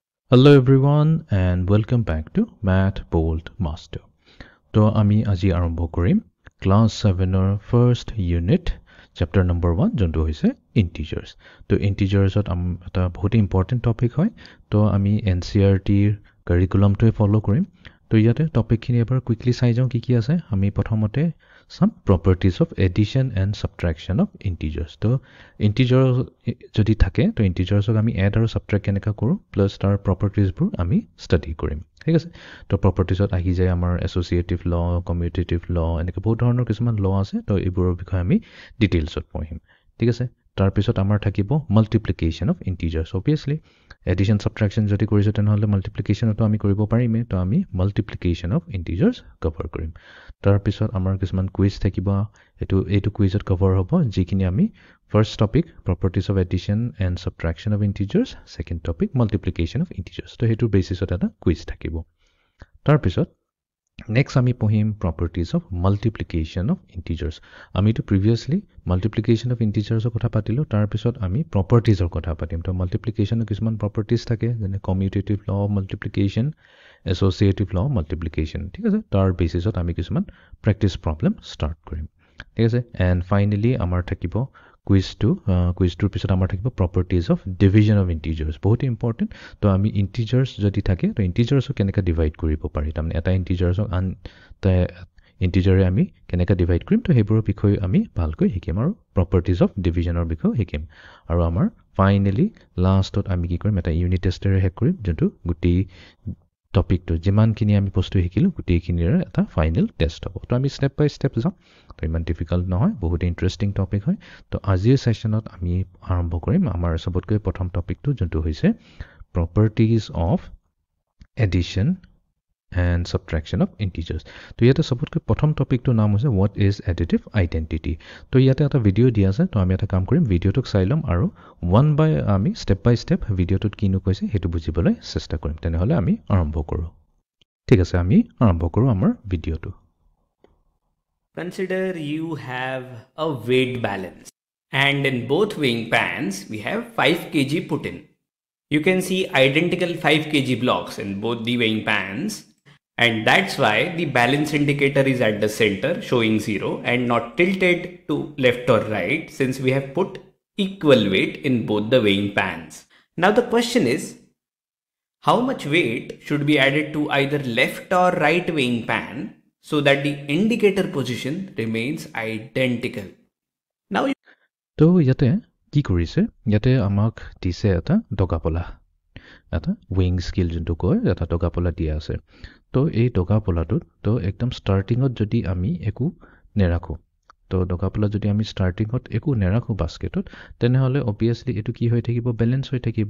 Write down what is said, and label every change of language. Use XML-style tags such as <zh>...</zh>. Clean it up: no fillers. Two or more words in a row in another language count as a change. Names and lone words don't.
<en>Hello everyone and welcome back to Math Bold Master.</en> <as>So আমি আজি আৰম্ভ কৰিম ক্লাস 7 ৰ</as> <en>first unit chapter number</en> <as>1 যোনটো হৈছে ইন্টিজাৰ্স। তো ইন্টিজাৰ্সত এটা বহুত</as> <en>important topic</en> <as>হয়। তো আমি NCERT ৰ কাৰিকুলামটোৱে ফলো কৰিম। তো ইয়াতে টপিকখিনি এবাৰ কুইকলি চাই যাওঁ কি আছে। আমি প্ৰথমতে</as> <en>some properties of addition and subtraction of integers.</en> <as>তো integer যদি থাকে তো integers আমি add আৰু subtract কেনেকা কৰো plus তাৰ properties বোৰ আমি study কৰিম। ঠিক আছে। তো propertiesত আহি যায় আমাৰ</as> <en>associative law, commutative law</en> <as>এনেকে বহুত ধৰণৰ কিছুমান law আছে। তো এইবোৰৰ বিষয়ে আমি detailsত পঢ়িম। ঠিক আছে। তাৰ পিছত আমাৰ থাকিব</as> <en>multiplication of integers.</en> <as>Obviously addition subtraction যদি কৰিছো তেনেহলে multiplicationটো আমি কৰিব পাৰিমে। তো আমি</as> <en>multiplication of integers cover</en> <as>কৰিম। তাৰ পিছত আমাৰ কিছুমান কুইজ থাকিব। এইটো কুইজত কভাৰ হ'ব যিখিনি আমি</as> <en>first topic properties of addition and subtraction of integers, second topic multiplication of integers.</en> <as>তো হেতু বেসিছত এটা কুইজ থাকিব। তাৰ পিছত নেক্সট আমি পঢ়িম</as> <en>properties of multiplication of integers.</en> <as>আমিটো previously</as> <en>multiplication of integers</en> <as>কথা পাতিলো। তাৰ পিছত আমি properties ৰ কথা পাতিম। তো multiplication কিছুমান properties থাকে যেনে</as> <en>commutative law of multiplication,</en> <as>associative law of multiplication. ঠিক আছে। তাৰ বেসিছত আমি কিছুমান</as> <en>practice problem start</en> <as>কৰিম। ঠিক আছে।</as> <en>and finally</en> <as>আমাৰ থাকিব কুইজটোৰ পিছত আমাৰ থাকিব</as> <en>properties of division of integers.</en> <as>বহুত ইম্পৰ্টেন্ট। তো আমি integers যদি থাকে তো integersক কেনেকা ডিভাইড কৰিব পাৰি। তাৰমানে এটা integersক আন ইন্টিজাৰে আমি কেনেকা ডিভাইড কৰিম। তো সেইবোৰৰ বিষয়ে আমি ভালকৈ শিকিম আৰু</as> <en>properties of divisionৰ</en> <as>বিষয়ে শিকিম। আৰু আমাৰ</as> <en>finally last</en> <as>আমি কি কৰিম এটা</as> <en>unit test</en> <as>শেষ কৰিম যোনটো গোটেই টপিকটো যিমানখিনি আমি বস্তু শিকিলো গোটেইখিনিৰ এটা</as> <en>final test</en> <as>হ'ব। তো আমি</as> <en>step by step</en> <as>যাম। তো ইমান ডিফিকাল্ট নহয়, বহুত</as> <en>interesting topic</en> <as>হয়। তো আজিৰ সেশনত আমি আৰম্ভ কৰিম আমাৰ সবতকৈ প্ৰথম টপিকটো যোনটো হৈছে</as> <en>properties of addition and subtraction of integers.</en> <as>তো ইয়াতে সবতকৈ প্ৰথম টপিকটোৰ নাম হৈছে</as> <en>what is additive identity.</en> <as>তো ইয়াতে এটা ভিডিও দিয়া আছে। তো আমি এটা কাম কৰিম ভিডিওটোক চাই লম আৰু আমি</as> <en>step by step</en> <as>ভিডিওটোত কিনো কৈছে সেইটো বুজিবলৈ চেষ্টা কৰিম। তেনেহলে আমি আৰম্ভ কৰো। ঠিক আছে, আমি আৰম্ভ কৰো আমাৰ ভিডিওটো।</as> <en>Consider you have a weight balance and in both weighing pans we have 5 kg put in. You can see identical 5 kg blocks in both the weighing pans, and that's why the balance indicator is at the center showing 0 and not tilted to left or right since we have put equal weight in both the weighing pans. Now the question is, how much weight should be added to either left or right weighing pan so that the indicator position remains identical? Now</en> <as>তো ইয়াতে কি কৰিছে, ইয়াতে আমাক দিছে এটা ডগাপলা, এটা</as> <en>wing scale</en> <as>যোনটো কয় এটা ডগাপলা দিয়া আছে। তো এই ডগাপলাটোত তো একদম ষ্টাৰ্টিঙত যদি আমি একো নেৰাখো, তো ডগাপলা যদি আমি ষ্টাৰ্টিঙত একো নেৰাখো বাস্কেটত, তেনেহলে অবভিয়াছলি এইটো কি হৈ থাকিব, বেলেঞ্চ হৈ থাকিব।</as>